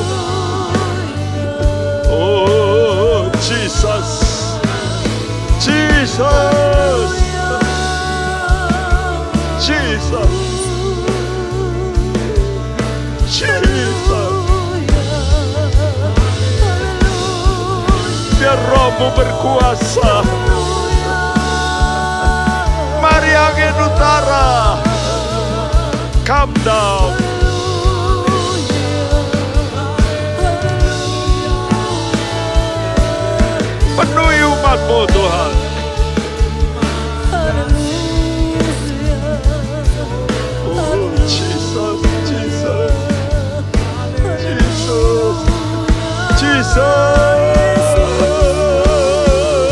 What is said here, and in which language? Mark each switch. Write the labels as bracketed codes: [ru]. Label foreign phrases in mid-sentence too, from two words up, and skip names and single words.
[en] Oh Jesus, Jesus, Jesus, Jesus. [id] Biar Rohmu berkuasa. Mari angin utara, [en] come down. [id] Penuhi umat-Mu Tuhan. [en] Oh Jesus, Jesus, Jesus, Jesus.